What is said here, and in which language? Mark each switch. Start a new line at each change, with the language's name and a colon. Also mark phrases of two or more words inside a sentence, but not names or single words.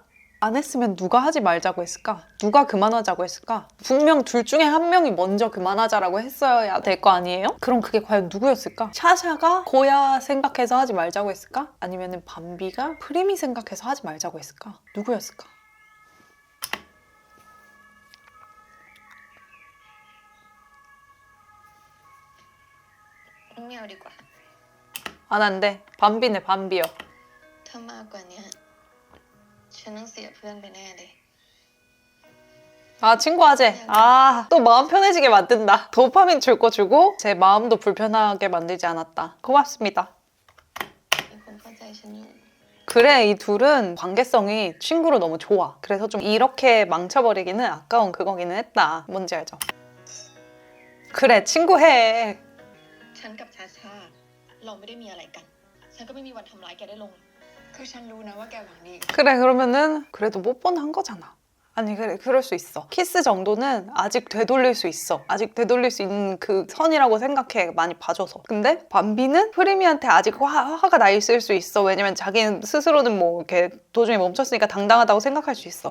Korean: 안 했으면 누가 하지 말자고 했을까? 누가 그만하자고 했을까? 분명 둘 중에 한 명이 먼저 그만하자라고 했어야 될 거 아니에요? 그럼 그게 과연 누구였을까? 샤샤가 고야 생각해서 하지 말자고 했을까? 아니면 밤비가 프리미 생각해서 하지 말자고 했을까? 누구였을까?
Thai: ไม่เอาดีกว่า
Korean: 안 한대. 밤비네 밤비요.
Thai: ถ้ามากกว่านี้ฉันต้องเสียเพื่อนไปแน่เลย
Korean: 친구하재. 또 마음 편해지게 만든다. 도파민 줄 거 주고 제 마음도 불편하게 만들지 않았다. 고맙습니다.
Thai: มีคนเข้าใจฉันอยู่
Korean: 그래, 이 둘은 관계성이 친구로 너무 좋아. 그래서 좀 이렇게 망쳐버리기는 아까운 그거기는 했다. 뭔지 알죠? 그래, 친구해.
Thai: ฉันกับชาชาเราไม่ได้มีอะไรกัน ฉันก็ไม่มีวันทำร้ายแกได้ลง คือฉันรู้นะว่าแกหวังดี
Korean: 그래, 그러면은 그래도 뽀뽀는 한 거잖아. 아니 그래 그럴 수 있어. 키스 정도는 아직 되돌릴 수 있어. 아직 되돌릴 수 있는 그 선이라고 생각해. 많이 봐줘서. 근데 밤비는 프리미한테 아직 화가 나 있을 수 있어. 왜냐면 자기는 스스로는 뭐 이렇게 도중에 멈췄으니까 당당하다고 생각할 수 있어.